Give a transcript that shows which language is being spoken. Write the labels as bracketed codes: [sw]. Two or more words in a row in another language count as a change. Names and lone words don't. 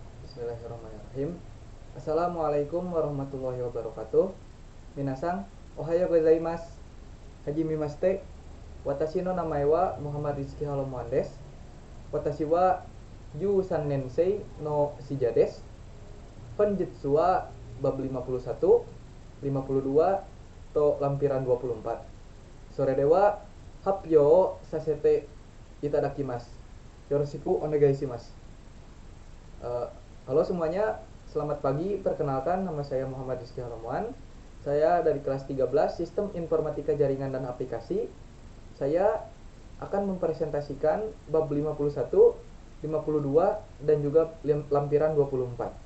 [ar] بسم الله الرحمن الرحيم. السلام عليكم ورحمة الله وبركاته. [ja] 皆さん、おはようございます。はじめまして. Watashi no namae wa Muhammad Rizky Halomuan desu. 私は13年生のシジャです. Honjutsu wa bab 51, 52 to lampiran 24. それでは発表させていただきます. よろしくお願いします. [id] Halo semuanya, selamat pagi. Perkenalkan, nama saya Muhammad Rizky Halomuan. Saya dari kelas 13 Sistem Informatika Jaringan dan Aplikasi. Saya akan mempresentasikan bab 51, 52 dan juga lampiran 24.